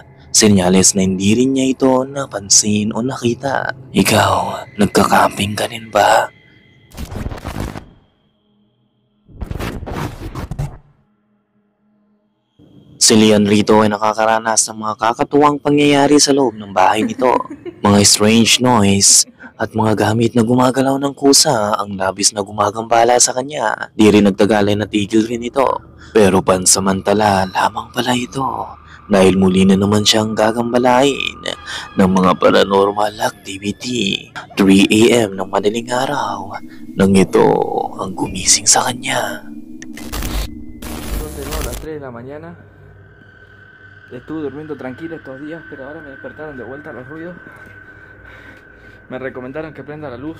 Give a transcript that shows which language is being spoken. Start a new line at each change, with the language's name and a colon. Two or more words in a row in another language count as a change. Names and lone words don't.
Filipino: Senyales na hindi rin niya ito napansin o nakita. Ikaw, nagka-camping ka rin ba? Si Leon rito ay nakakaranas ng mga kakatuwang pangyayari sa loob ng bahay nito. Mga
English: strange noise
Filipino: at mga gamit na gumagalaw ng kusa ang labis na gumagambala sa kanya. Di rin nagtagal ay natigil rin ito. Pero pansamantala lamang pala ito dahil muli na naman siyang gagambalain ng mga
English: paranormal activity.
Filipino: 3 AM ng madaling araw nang ito ang gumising sa kanya.
Spanish: A las 3 de la mañana. Estuve durmiendo tranquilo estos días, pero ahora me despertaron de vuelta los ruidos. Me recomendaron que prenda la luz.